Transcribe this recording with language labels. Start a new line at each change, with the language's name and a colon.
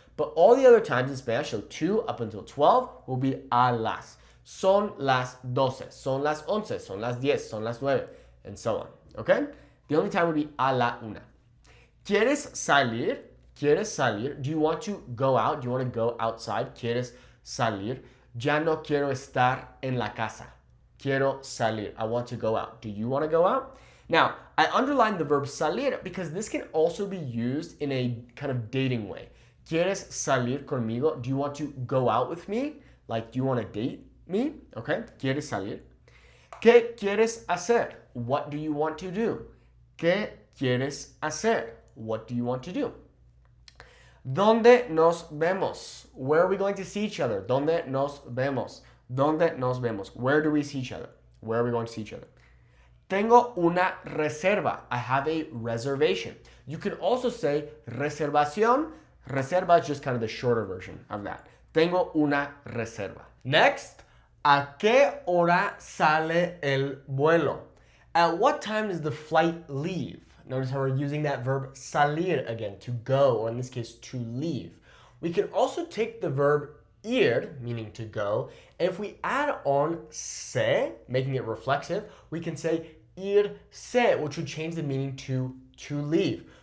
English: But all the other times in Spanish, so 2 up until 12, will be a las.
Spanish: Son las 12, son las 11, son las 10, son las 9, and so on, okay?
English: The only time would be a la una.
Spanish: ¿Quieres salir? ¿Quieres salir?
English: Do you want to go out? Do you want to go outside?
Spanish: ¿Quieres salir? Ya no quiero estar en la casa. Quiero salir.
English: I want to go out. Do you want to go out? Now, I underlined the verb salir because this can also be used in a kind of dating way.
Spanish: ¿Quieres salir conmigo?
English: Do you want to go out with me? Like, do you want to date me? Okay.
Spanish: ¿Quieres salir? ¿Qué quieres hacer?
English: What do you want to do?
Spanish: ¿Qué quieres hacer?
English: What do you want to do?
Spanish: ¿Dónde nos vemos?
English: Where are we going to see each other?
Spanish: ¿Dónde nos vemos? ¿Dónde nos vemos?
English: Where do we see each other? Where are we going to see each other?
Spanish: Tengo una reserva.
English: I have a reservation. You can also say reservación. Reserva is just kind of the shorter version of that.
Spanish: Tengo una reserva.
English: Next,
Spanish: ¿a qué hora sale el vuelo?
English: At what time does the flight leave? Notice how we're using that verb salir again, to go, or in this case, to leave. We can also take the verb ir, meaning to go, and if we add on se, making it reflexive, we can say irse, which would change the meaning to leave.